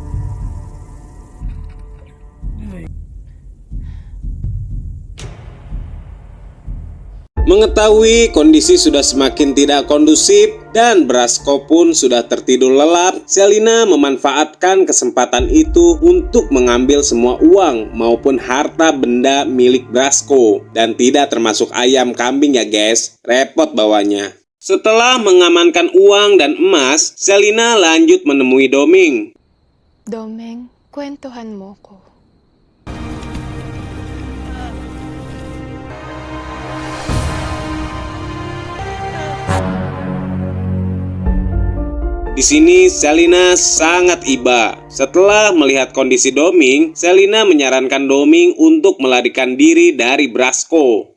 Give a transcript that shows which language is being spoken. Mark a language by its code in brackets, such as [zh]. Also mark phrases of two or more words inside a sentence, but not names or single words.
[id] Mengetahui kondisi sudah semakin tidak kondusif dan Brasko pun sudah tertidur lelap, Selina memanfaatkan kesempatan itu untuk mengambil semua uang maupun harta benda milik Brasko. Dan tidak termasuk ayam kambing ya guys, repot bawanya. Setelah mengamankan uang dan emas, Selina lanjut menemui Doming. [tl] Domeng, kwentuhan mo ko. [id] Di sini Selina sangat iba. Setelah melihat kondisi Doming, Selina menyarankan Doming untuk melarikan diri dari Brasko.